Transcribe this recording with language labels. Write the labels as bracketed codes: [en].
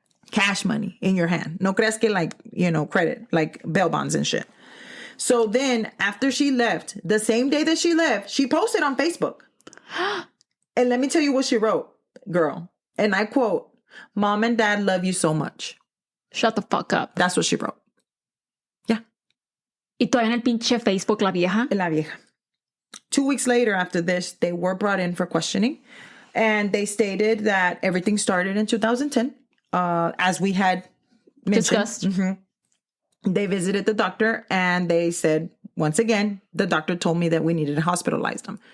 [en] Cash money in your hand. No creas que like, credit, like bail bonds and shit. So then after she left, the same day that she left, she posted on Facebook. And let me tell you what she wrote, girl. And I quote, "Mom and Dad love you so much. Shut the fuck up." That's what she wrote. Yeah. [es] Y todavía en el pinche Facebook, la vieja. La vieja. [en] 2 weeks later after this, they were brought in for questioning. And they stated that everything started in 2010, as we had mentioned. Discussed. Mm-hmm. They visited the doctor and they said, once again, the doctor told me that we needed to hospitalize them.